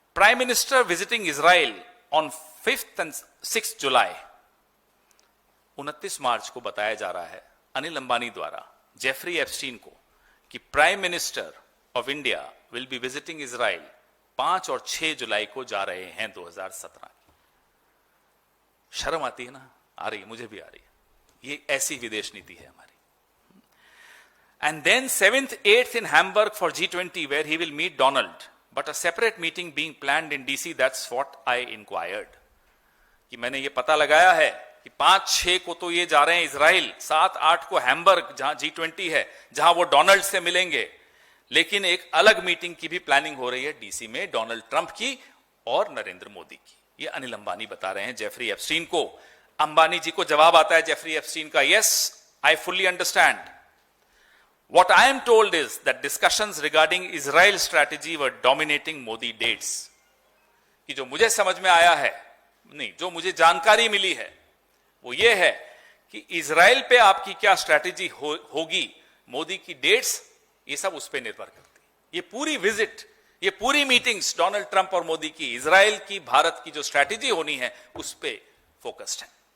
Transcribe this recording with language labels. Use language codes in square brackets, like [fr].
[en] prime minister visiting Israel on 5th and 6th [hi] जुलाई, 29 मार्च को बताया जा रहा है अनिल अंबानी द्वारा जेफरी एप्स्टीन को कि [en] prime minister of India will be visiting Israel [hi] 5 और 6 जुलाई को जा रहे हैं 2017। शर्म आती है ना? आ रही है, मुझे भी आ रही है। ये ऐसी विदेश नीति है हमारी। [en] And then 7th, 8th in Hamburg for G20, where he will meet Donald, but a separate meeting being planned in DC. That's what I inquired. [hi] कि मैंने ये पता लगाया है कि 5-6 को तो ये जा रहे हैं इजराइल, 7-8 को हैम्बर्ग जहां G20 है, जहां वो डोनाल्ड से मिलेंगे, लेकिन एक अलग मीटिंग की भी प्लानिंग हो रही है डीसी में, डोनाल्ड ट्रंप की और नरेंद्र मोदी की। ये अनिल अंबानी बता रहे हैं जेफरी एप्स्टीन को। अंबानी जी को जवाब आता है जेफरी एप्स्टीन का, [en] yes, I fully understand. What I am told is that discussions regarding Israel strategy were dominating Modi dates. [hi] कि जो मुझे समझ में आया है, नहीं, जो मुझे जानकारी मिली है, वो ये है कि इजराइल पे आपकी क्या स्ट्रैटेजी होगी, मोदी की डेट्स, ये सब उस पे निर्भर करती है। ये पूरी विजिट, ये पूरी मीटिंग्स डोनाल्ड ट्रंप और मोदी की, इजराइल की, भारत की जो स्ट्रैटेजी होनी है, उस पे फोकस्ड है।